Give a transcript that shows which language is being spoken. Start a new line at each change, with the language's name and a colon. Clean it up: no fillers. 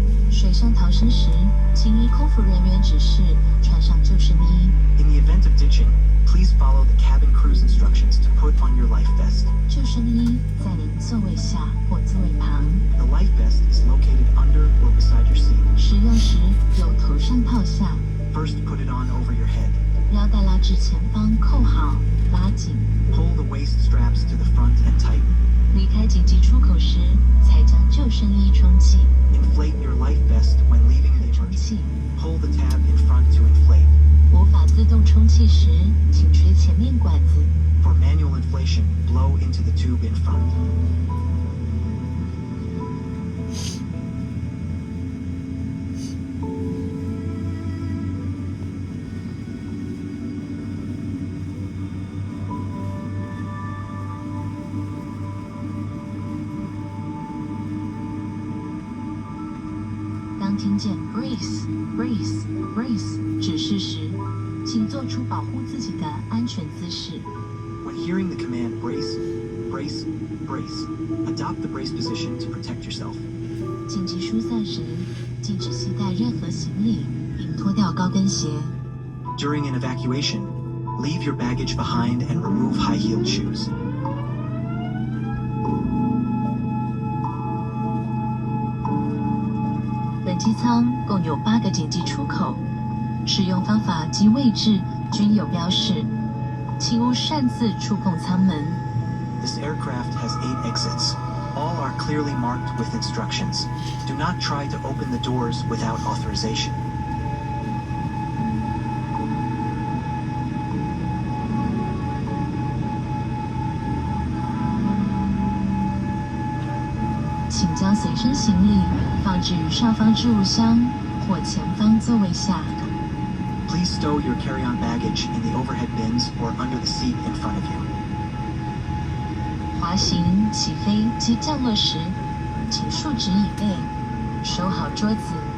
Chinese: 水上逃生时，请依空服人员指示穿上救生衣。
English: In the event of ditching, please follow the cabin crew's instructions to put on your life vest.
Chinese: 救生衣在您座位下或座位旁。
English: The life vest is located under or beside your seat.
Chinese: 使用时由头上套下，
English: First, put it on over your head.
Chinese: 腰带拉至前方扣好，拉紧。
English: Pull the waist straps to the front and tighten.
Chinese: 离开紧急出口时，才将救生衣充气。
English: Inflate your life vest when leaving the
Chinese: 充
English: emergency.
Chinese: 气。
English: Pull the tab in front to inflate.
Chinese: 无法自动充气时，请吹前面管子。
English: For manual inflation, blow into the tube in front.
Chinese: 当听见
English: brace brace brace
Chinese: 指示时，请做出保护自己的安全姿势。
English: When hearing the command brace, brace, brace, adopt the brace position to protect yourself.
Chinese: 紧急疏散时，禁止携带任何行李，并脱掉高跟鞋。
English: During an evacuation, leave your baggage behind and remove high-heeled shoes.
Chinese: 本机舱共有8个紧急出口，使用方法及位置均有标示，请勿擅自触碰舱门。
English: This aircraft has 8 exits. All are clearly marked with instructions. Do not try to open the doors without authorization.
Chinese: 请将随身行李放置于上方置物箱或前方座位下。
English: Please stow your carry-on baggage in the overhead bins or under the seat in front of you.
Chinese: 滑行、起飞及降落时，请竖直椅背，收好桌子。